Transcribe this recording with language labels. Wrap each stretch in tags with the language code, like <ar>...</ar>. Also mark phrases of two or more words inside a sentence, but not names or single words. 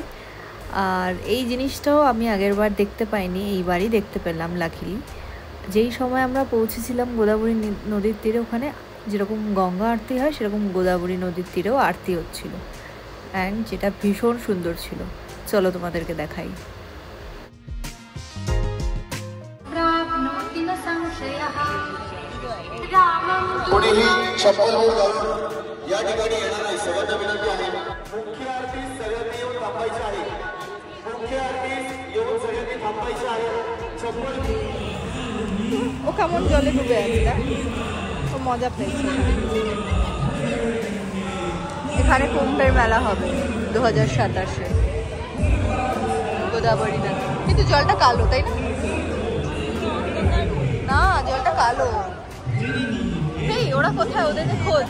<bn>আর এই জিনিসটাও আমি আগের বার দেখতে পাইনি, এইবারই দেখতে পেলাম লাকিলি। যেই সময় আমরা পৌঁছেছিলাম গোদাবরী নদীর তীরে, ওখানে যেরকম গঙ্গা আরতি হয় সেরকম গোদাবরী নদীর তীরেও আরতি হচ্ছিল, অ্যান্ড যেটা ভীষণ সুন্দর ছিল। চলো তোমাদেরকে দেখাই।</bn> <mr>कोणीही चप्पल वर घालून या ठिकाणी येणार नाही, सगळ्यांना विनंती आहे। मुख्य आरती सगळ्यांनी येऊन थांबायची आहे, मुख्य आरती येऊन सगळ्यांनी थांबायची आहे। चप्पल</mr> <bn>ও কেমন জলে ডুবে আছে না, ও মজা পেয়েছে। এখানে কুম্ভের মেলা হবে 2027-এ গোদাবরী নদী, কিন্তু জলটা কালো, তাই না? না, জলটা কালো। এই ওরা কোথায়, ওদেরকে খোঁজ।</bn>